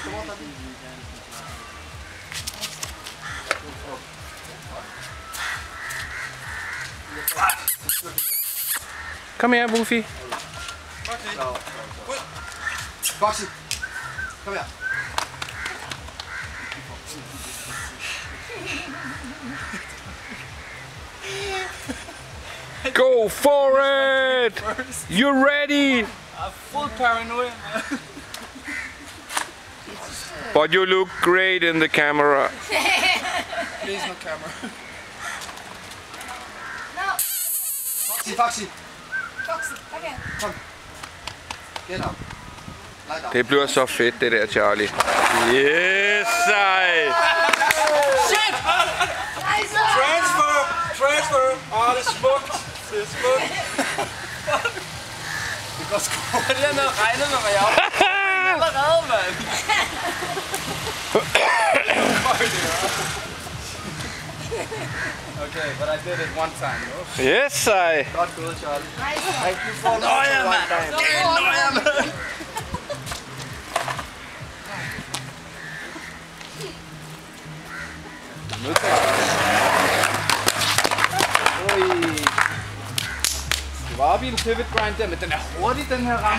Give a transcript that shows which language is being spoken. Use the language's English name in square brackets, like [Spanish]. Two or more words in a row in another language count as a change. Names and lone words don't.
[Danish] Kom her, Wuffy. Foxy. Kom her. [English] Go for it! You're ready! Full paranoia. But you look great in the camera. Please no camera. No. Foxy. Foxy, okay. Get up. [Danish] Det bliver så fedt, det der, Charlie. Yes, sej! [English] Shit! Nice. [Danish] Transfer! Åh, det er smukt. Det er smukt. Det går sgu. Det er noget regnet med mig op. Allerede, mand. [English] Okay, but I did it one time. Yes, [Danish] sej! Godt gået, Charlie. [English] Nice. Thank you for [Danish] Nå ja, mand. Nå ja, mand. Det var oppe i en [English] pivot grind [Danish] der, men den er hurtig, den her rampe.